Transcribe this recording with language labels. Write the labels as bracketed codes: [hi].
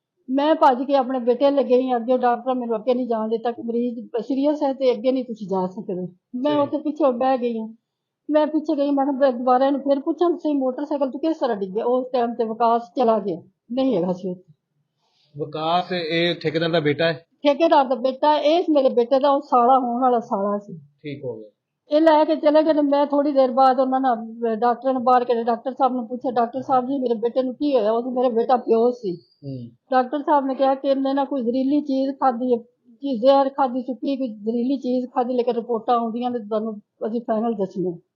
[pa] ਮੈਂ ਭੱਜ ਕੇ ਆਪਣੇ ਬੇਟੇ ਲੈ ਗਈ। ਅੱਗੇ ਡਾਕਟਰ ਮੈਨੂੰ ਅੱਗੇ ਨਹੀਂ ਜਾਣ ਦਿੱਤਾ ਕਿ ਮਰੀਜ਼ ਸੀਰੀਅਸ ਹੈ ਤੇ ਅੱਗੇ ਨਹੀਂ ਤੁਸੀਂ ਜਾ ਸਕਦੇ। ਮੈਂ ਉੱਥੇ ਪਿੱਛੇ ਬਹਿ ਗਈ ਹਾਂ। ਮੈਂ ਪਿੱਛੇ ਗਈ, ਮੈਂ ਕਿਹਾ ਦੁਬਾਰਾ ਇਹਨੂੰ ਫਿਰ ਪੁੱਛਾਂ ਤੁਸੀਂ ਮੋਟਰਸਾਈਕਲ ਤੋਂ ਕਿਸ ਤਰ੍ਹਾਂ ਡਿੱਗਿਆ। ਉਸ ਟਾਈਮ ਤੇ ਵਿਕਾਸ ਚਲਾ ਗਿਆ, ਨਹੀਂ ਹੈਗਾ ਸੀ ਉੱਥੇ। [hi] विकास ये ठेकेदार का बेटा है। [pa] ਠੇਕੇਦਾਰ ਦਾ ਬੇਟਾ, ਇਹ ਮੇਰੇ ਬੇਟੇ ਦਾ ਉਹ ਸਾਲਾ ਹੋਣ ਵਾਲਾ ਸਾਲਾ ਸੀ। [hi] ठीक हो गया। [pa] ਇਹ ਲੈ ਕੇ ਚਲੇ ਗਏ। ਮੈਂ ਥੋੜੀ ਦੇਰ ਬਾਅਦ ਉਹਨਾਂ ਨਾਲ ਡਾਕਟਰ ਨੇ ਬਾਹਰ ਕੇ ਡਾਕਟਰ ਸਾਹਿਬ ਨੂੰ ਪੁੱਛਿਆ, ਡਾਕਟਰ ਸਾਹਿਬ ਜੀ ਮੇਰੇ ਬੇਟੇ ਨੂੰ ਕੀ ਹੋਇਆ? ਉਹ ਮੇਰਾ ਬੇਟਾ ਬੇਹੋਸ਼ ਸੀ। ਡਾਕਟਰ ਸਾਹਿਬ ਨੇ ਕਿਹਾ ਕਿ ਇਹਨੇ ਨਾ ਕੋਈ ਜ਼ਹਿਰੀਲੀ ਚੀਜ਼ ਖਾਧੀ ਹੈ, ਕਿ ਜ਼ਹਿਰ ਖਾਧੀ, ਚੁੱਕੀ ਕੋਈ ਜ਼ਹਿਰੀਲੀ ਚੀਜ਼ ਖਾਧੀ, ਲੇਕਿਨ ਰਿਪੋਰਟਾਂ ਆਉਂਦੀਆਂ ਨੇ ਤੁਹਾਨੂੰ ਅਸੀਂ ਫਾਈਨਲ ਦੱਸਣੇ।